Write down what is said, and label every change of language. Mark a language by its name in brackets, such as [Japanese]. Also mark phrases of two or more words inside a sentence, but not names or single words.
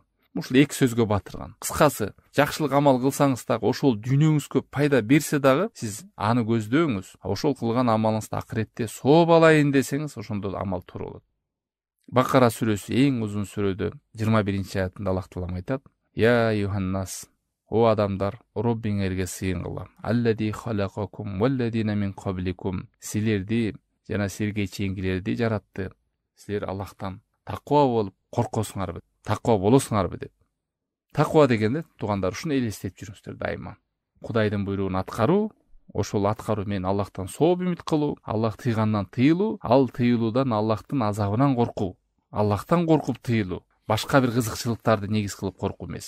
[Kyrgyz] Ушул эки сөзгө батырган. Кыскасы, жакшылык амал кылсаңыз дагы, ошол дүйнөңүзгө пайда берсе дагы, сиз аны көздөңүз. Ошол кылган амалыңызды акыретте сооп алайын десеңиз, ошондо амал туура болот. Бакара сүрөсү эң узун сүрөдө 21-чи аятында Аллах таалам айтат: [Arabic] "يا أيها الناس, [Kyrgyz] о адамдар, Роббиңерге сыйынгыла. [Arabic] الذي خلقكم والذين من قبلكم." [Kyrgyz] Силерди жана силерге чейинкилерди жаратты. Силер Аллахтан таква болуп коркосуңарбы? Таква болосуңарбы деп. Таква дегенде туугандар ушуну элестетип жүрүңүздөр дайыма. Кудайдын буйругун аткаруу, ошол аткаруу менен Аллахтан сооп үмүт кылуу, Аллах тыйгандан тыйылуу, ал тыйылуудан Аллахтын азабынан коркуу, Аллахтан коркуп тыйылуу, башка бир кызыкчылыктарды негиз кылып коркуу эмес.